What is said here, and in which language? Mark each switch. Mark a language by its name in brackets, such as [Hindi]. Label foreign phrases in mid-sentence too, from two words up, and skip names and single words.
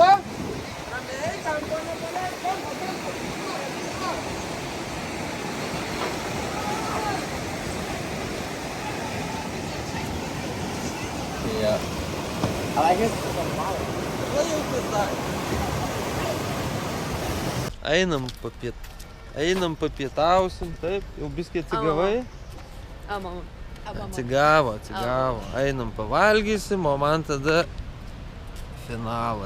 [Lithuanian] Ramiai, kampo, nepaleis kampo. [German] Ja. Aber hier ist es normal. [Lithuanian] Einam papietausim, taip, jau biskį atsigavai. Mama. Atsigavo. Einam pavalgysim, o man tada finalas.